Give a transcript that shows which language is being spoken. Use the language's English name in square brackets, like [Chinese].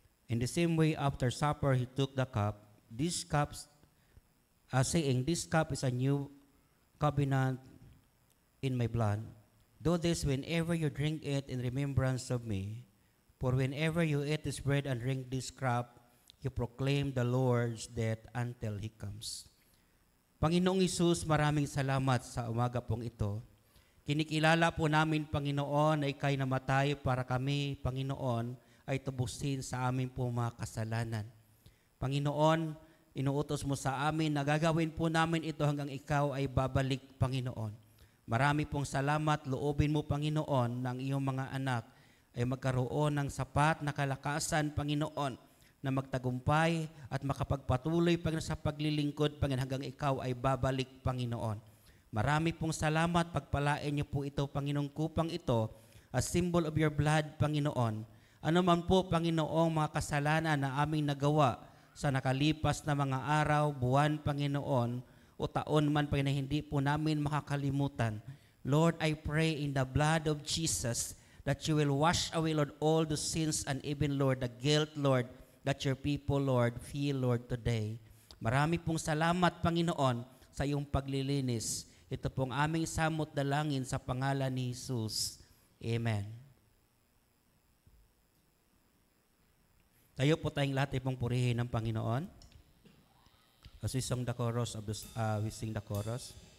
[English] In the same way, after supper, he took the cup. This cup, saying, "This cup is a new covenant in my blood. Do this whenever you drink it in remembrance of me. For whenever you eat this bread and drink this cup, you proclaim the Lord's death until He comes." [Filipino] Panginoong Hesus, maraming salamat sa umaga pong ito. Kinikilala po namin, Panginoon, na ikay namatay para kami, Panginoon, ay tubusin sa amin po mga kasalanan. Panginoon, inuutos mo sa amin na gagawin po namin ito hanggang ikaw ay babalik, Panginoon. Marami pong salamat, loobin mo, Panginoon, ng iyong mga anak ay magkaroon ng sapat na kalakasan, Panginoon, na magtagumpay at makapagpatuloy, Panginoon, sa paglilingkod, Panginoon, hanggang ikaw ay babalik, Panginoon. Marami pong salamat, pagpalain niyo po ito, Panginoong kupang ito, [English] as symbol of your blood, [Filipino] Panginoon. Ano man po, Panginoong, mga kasalanan na aming nagawa sa nakalipas na mga araw, buwan, Panginoon, o taon man, Panginoon, hindi po namin makakalimutan. [English] Lord, I pray in the blood of Jesus that you will wash away, Lord, all the sins and even, Lord, the guilt, Lord, that your people, Lord, feel, Lord, today. [Filipino] Marami pong salamat, Panginoon, sa iyong paglilinis. Ito pong aming samot dalangin sa pangalan ni Jesus. Amen. Tayo po tayong lahat ay pong purihin ng Panginoon. [English] As we sing the chorus of we sing the chorus.